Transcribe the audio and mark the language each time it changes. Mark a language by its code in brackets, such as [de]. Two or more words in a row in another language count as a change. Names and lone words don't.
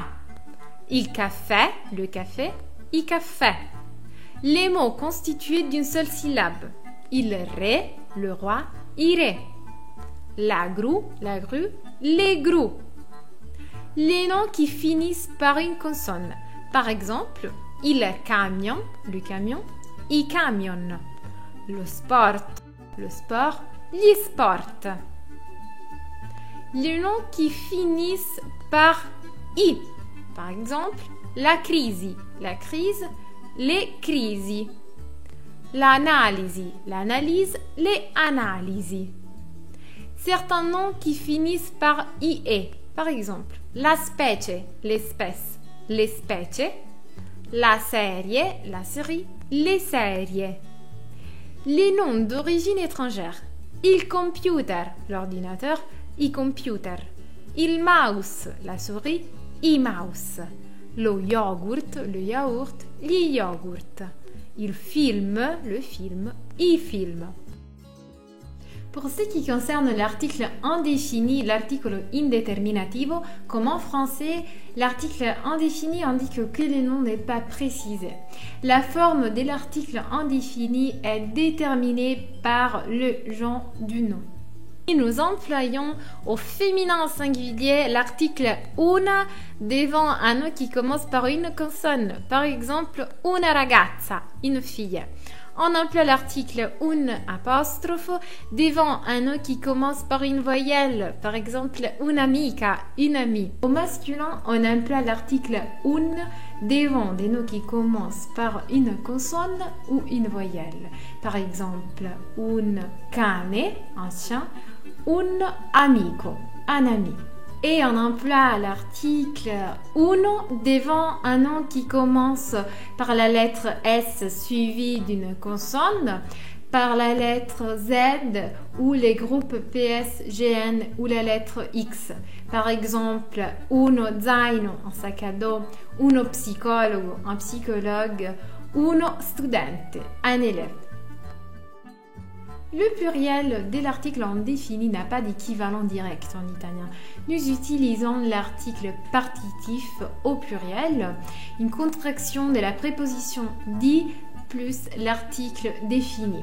[it] Il caffè, [fr] le café, [it] i caffè. [fr] Les mots constitués d'une seule syllabe. [it] Il re, [fr] le roi, [it] i re. [fr] La grue, les grues. Les noms qui finissent par une consonne. Par exemple, [it] il camion, [fr] le camion, [it] i camion. [fr] Le sport, [it] gli sport. [fr] Les noms qui finissent par i. Par exemple, la crise, les crisi. L'analyse, les analisi. Certains noms qui finissent par ie. Par exemple, [it] la specie, [fr] l'espèce, les specie. La série, les séries. Les noms d'origine étrangère. [it] Il computer, l'ordinateur, i computer. Il mouse, [fr] la souris, [it] i mouse. Lo yogurt, [fr] le yaourt, [it] gli yogurt. Il film, [fr] le film, [it] i film. [fr] Pour ce qui concerne l'article indéfini, [it] l'articolo indeterminativo, [fr] comme en français, l'article indéfini indique que le nom n'est pas précisé. La forme de l'article indéfini est déterminée par le genre du nom. Et nous employons au féminin singulier l'article una devant un nom qui commence par une consonne. Par exemple, [it] una ragazza, [fr] une fille. On emploie l'article un apostrophe devant un nom qui commence par une voyelle. Par exemple, un'amica, une amie. Au masculin, on emploie l'article un devant des noms qui commencent par une consonne ou une voyelle. Par exemple, [it] un cane, [fr] un chien, [it] un amico, [fr] un ami. Et on emploie l'article uno devant un nom qui commence par la lettre S suivie d'une consonne, par la lettre Z ou les groupes PS, GN ou la lettre X. Par exemple, [it] uno zaino, [fr] un sac à dos, [it] uno psicologo, [fr] un psychologue, [it] uno studente, [fr] un élève. Le pluriel de l'article indéfini n'a pas d'équivalent direct en italien. Nous utilisons l'article partitif au pluriel, une contraction de la préposition di plus l'article défini.